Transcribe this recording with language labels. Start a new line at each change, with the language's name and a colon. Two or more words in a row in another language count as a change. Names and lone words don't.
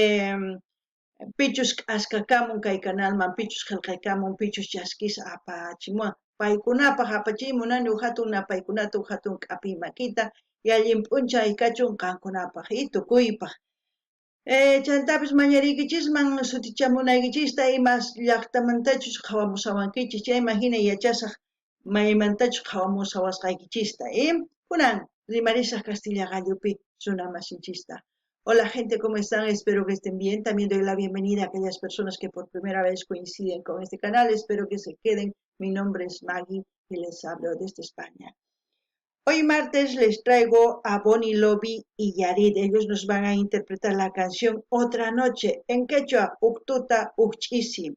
Quechua: pichus askakamun kay canalman pichus qillqaykamun pichus chaskisa apachimuwan paykunapaq apachimunani hatun napaykunata hatun k'apiy makita y allin p'unchay kachun qankunapaq y tukuypaq chantapis mañariykichisman sutichamunaykichista imas llaqtamantachus qhawamusawankichis chayman hina yachasaq maymantachus qhawamusawasqaykichista kunan rimarisaq Castilla Gallupi runa masinchista.
Spanish: Hola gente, ¿cómo están? Espero que estén bien. También doy la bienvenida a aquellas personas que por primera vez coinciden con este canal. Espero que se queden. Mi nombre es Maggie y les hablo desde España. Hoy martes les traigo a Bonnie Lobby y Yarid. Ellos nos van a interpretar la canción Otra Noche en quechua, Uktuta Uchisi.